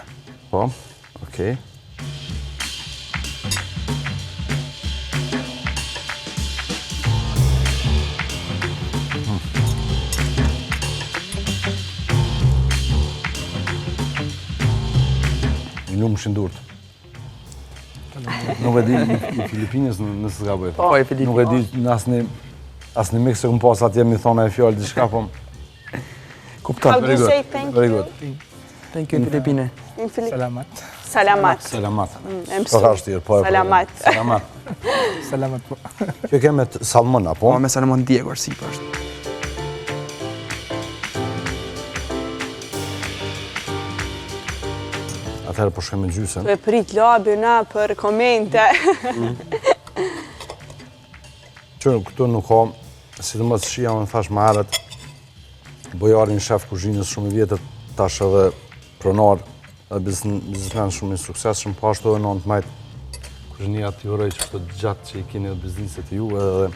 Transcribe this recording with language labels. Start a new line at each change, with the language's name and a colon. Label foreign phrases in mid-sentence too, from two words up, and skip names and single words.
Albanian: Po, okej. Lumë shindurt. Nuk e di i Filipinës nësë s'ka bëjt. Po, i Filipinës. Nuk e di në asni mikë se këmë pas atje mi thona e fjallë diçka, po... Kupton.
English: How do you say thank Very you? good. Thank you in Filipine. In Filip... Salamat. Salamat. Selamat.
Albanian: E Po ka shtirë, po e po. Salamat. Selamat.
Filipino: Salamat po.
Albanian: Kjo ke me salmon, apo? Po me salmon djegur sipër është. Atëherë po shkojmë me gjysën. Tu e prit labi na për komente. Që këtu nuk ka, si të mos shia unë thash më herët, bojarin shef kuzhinës shumë i vjetër, tash edhe pronar, dhe biznesmen shumë i suksesshëm, po ashtu edhe nënt majt kuzhinia të juroj që këto gjatë që i keni edhe bizniset ju edhe